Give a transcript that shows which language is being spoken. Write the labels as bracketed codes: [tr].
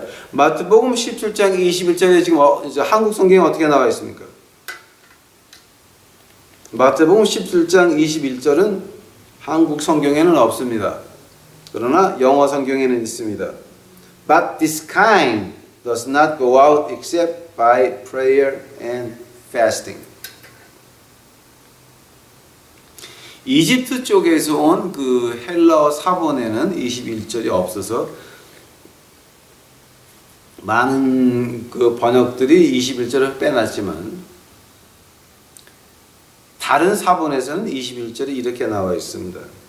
[ko] 마태복음 17장 21절에 지금 한국 성경에 어떻게 나와 있습니까? 마태복음 17장 21절은 한국 성경에는 없습니다. 그러나 영어 성경에는 있습니다. [en] But this kind does not go out except by prayer and fasting. [ko] 이집트 쪽에서 온 그 헬라어 사본에는 21절이 없어서 많은 그 번역들이 21절을 빼놨지만 다른 사본에서는 21절이 이렇게 나와 있습니다.